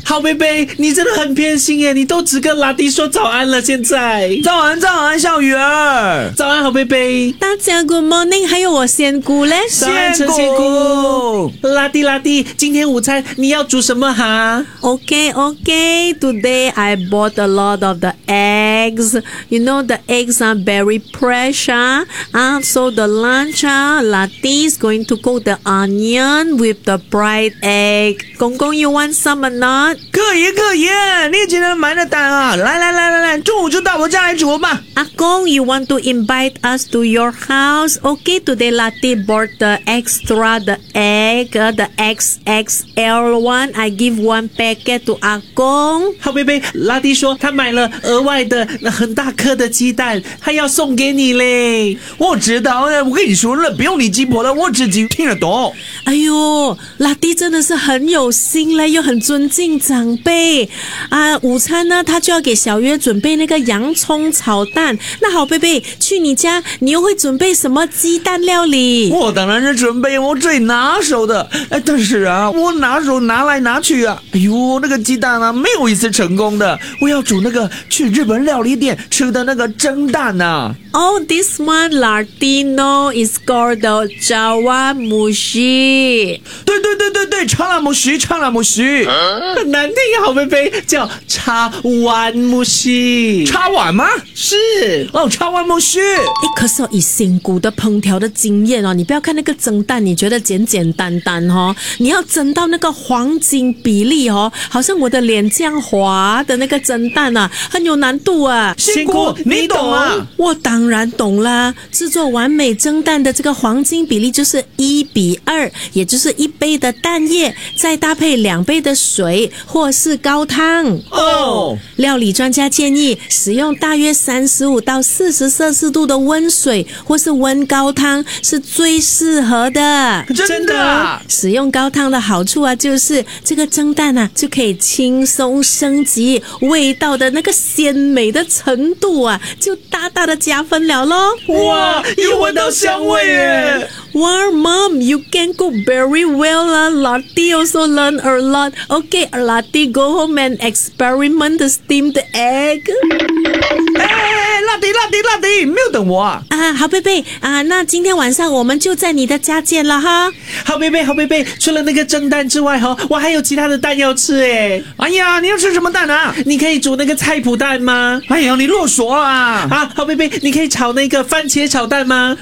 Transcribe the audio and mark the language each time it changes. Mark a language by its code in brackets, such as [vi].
[zh] 好贝贝，你真的很偏心耶，你都只跟 Lati 说早安了。现在，早安，早安，小鱼儿。早安，好贝贝。大家 [en] Good morning， [zh] 还有我仙姑嘞。早安，陈仙姑。 Lati Lati， 今天午餐你要煮什么哈 [en] ？OK OK， Today I bought a lot of the eggs. You know the eggs are very precious. So the lunch, Lati is going to cook the onion with the bright egg. 公公 you want some or not? [zh] 可以可以，你今天买的单啊，来来来来来，中午就到我家来煮吧。 [en] 阿公 you want to invite us to your house? Okay, today Lati bought the extra the egg, the XXL one. I give one packet to 阿公。 [zh] 好贝贝， Lati 说他买了额外的很大颗的鸡蛋，他要送给你。我知道，我跟你说了，不用你鸡婆了，我自己听得懂。哎呦，拉蒂真的是很有心嘞，又很尊敬长辈啊。午餐呢，他就要给小月准备那个洋葱炒蛋。那好，贝贝，去你家，你又会准备什么鸡蛋料理？我当然是准备我最拿手的。哎，但是啊，我拿手拿来拿去啊，哎呦，那个鸡蛋啊，没有一次成功的。我要煮那个去日本料理店吃的那个蒸蛋啊。 [en] Oh, this one Latino is called the chawanmushi. [zh] 对对对对对，查拉姆西，查拉姆西，很难听，好贝贝，叫查碗姆西。查碗吗？是哦，查碗姆西。哎，可是、哦、以新古的烹调的经验哦，你不要看那个蒸蛋，你觉得简简单单哦，你要蒸到那个黄金比例哦，好像我的脸这样滑的那个蒸蛋啊，很有难度啊。新古，你懂啊？我懂。当然懂啦，制作完美蒸蛋的这个黄金比例就是1:2，也就是一杯的蛋液再搭配两杯的水或是高汤哦。料理专家建议使用大约35到40摄氏度的温水或是温高汤是最适合的。真的？使用高汤的好处啊，就是这个蒸蛋啊就可以轻松升级味道的那个鲜美的程度啊，就大大的加分了咯。哇，又闻到香味耶。 [en] Well, Mom, you can cook very well. Lati also learn a lot. Okay, Lati, go home and experiment the steamed egg. [zh] Lati, 没有等我啊。好贝贝啊，那今天晚上我们就在你的家见了哈。好贝贝，好贝贝，除了那个蒸蛋之外哈，我还有其他的蛋要吃耶。哎呀，你要吃什么蛋啊？你可以煮那个菜脯蛋吗？哎呀，你啰嗦啊。啊，好贝贝，你可以炒那个番茄炒蛋吗？